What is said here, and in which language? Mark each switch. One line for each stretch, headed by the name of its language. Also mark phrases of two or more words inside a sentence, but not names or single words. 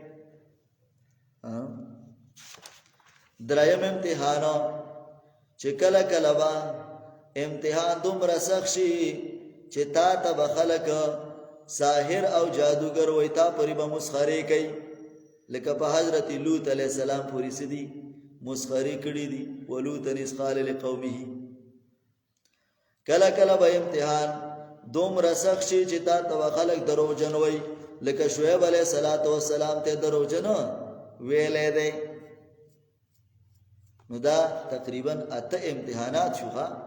Pashto: دریم امتحان چې کله کله به امتحان دومره سخت شي چې تا ته به خلک ساحر او جادوګر وایي تا پورې به مسخرې کوي لکه په حضرت لوط
Arabic: علیہ السلام
Pashto: پوری سدی مسخری کړي دي.
Arabic: ولوط اذ قال لقومه
Pashto: کله کله به امتحان دومره سخت شي چې تا ته خلک دروغجن وایي لکه شعیب
Arabic: علیہ السلام
Pashto: ته دروغجن ویلې دی. نو دا تقریبا 8 امتحانات شوها.